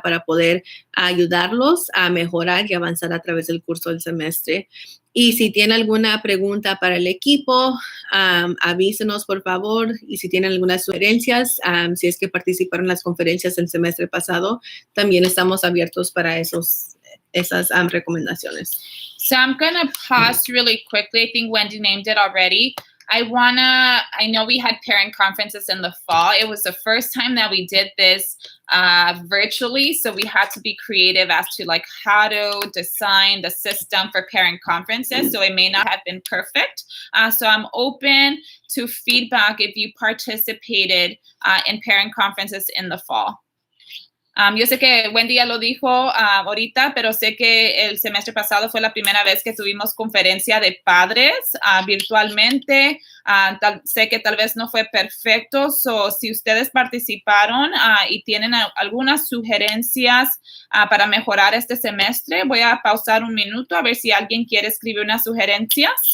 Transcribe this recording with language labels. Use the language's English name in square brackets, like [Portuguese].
[Spanish] Para poder ayudarlos a mejorar y avanzar a través del curso del semestre. Y si tiene alguna pregunta para el equipo, avísenos, por favor. Y si tienen algunas sugerencias, si es que participaron en las conferencias el semestre pasado, también estamos abiertos para esos esas recomendaciones. [English] So I'm going to pause really quickly. I think Wendy named it already. I know we had parent conferences in the fall. It was the first time that we did this virtually. So we had to be creative as to like how to design the system for parent conferences. So it may not have been perfect. So I'm open to feedback if you participated in parent conferences in the fall. [Spanish] Yo sé que Wendy ya lo dijo ahorita, pero sé que el semestre pasado fue la primera vez que tuvimos conferencia de padres virtualmente. Sé que tal vez no fue perfecto. So, si ustedes participaron y tienen algunas sugerencias para mejorar este semestre, voy a pausar un minuto a ver si alguien quiere escribir unas sugerencias.